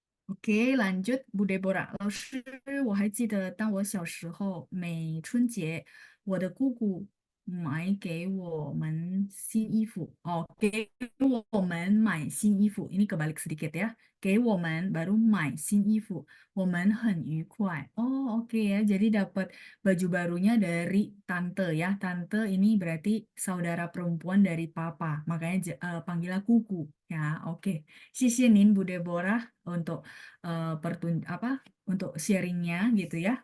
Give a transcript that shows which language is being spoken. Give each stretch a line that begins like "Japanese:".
Chinese: OK，lanjut Bu Deborah 老师，我还记得当我小时候，每春节，我的姑姑买给我们新衣服。哦，给我们买新衣服，
Indonesian: ini kebalik sedikit ya.
Chinese: 给我们 baru 买新衣服，我们很愉快。
Indonesian: Oh, oke ya. Jadi dapat baju barunya dari tante ya. Tante ini berarti saudara perempuan dari papa. Makanya panggilnya kuku ya. Oke.
Chinese: 谢谢您
Indonesian: Bu Deborah untuk untuk sharingnya gitu ya.